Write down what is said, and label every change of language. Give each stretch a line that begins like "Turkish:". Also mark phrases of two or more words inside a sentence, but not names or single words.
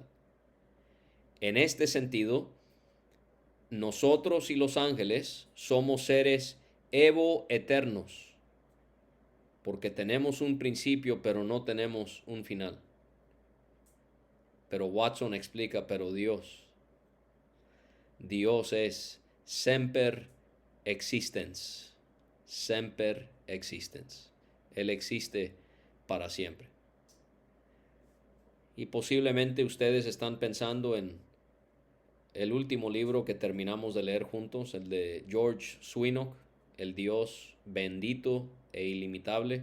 Spanish: En este sentido, nosotros y los ángeles somos seres evo eternos, porque tenemos un principio pero no tenemos un final. Pero Watson explica, pero Dios es
Latin: semper existens, semper existens.
Spanish: Él existe para siempre. Y posiblemente ustedes están pensando en el último libro que terminamos de leer juntos, el de George Swinock, El Dios bendito e ilimitable.